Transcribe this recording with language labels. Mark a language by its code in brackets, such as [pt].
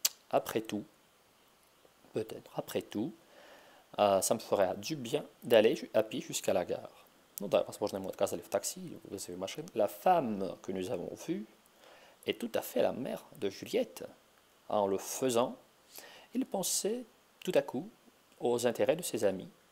[fr] Après tout, peut-être, après tout, ça me ferait du bien d'aller à pied jusqu'à la gare. [ru] Ну да, возможно, ему отказали в такси или в вызове машин. [fr] La femme que nous avons vue est tout à fait la mère de Juliette. En le faisant, il pensait tout à coup aux intérêts de ses amis.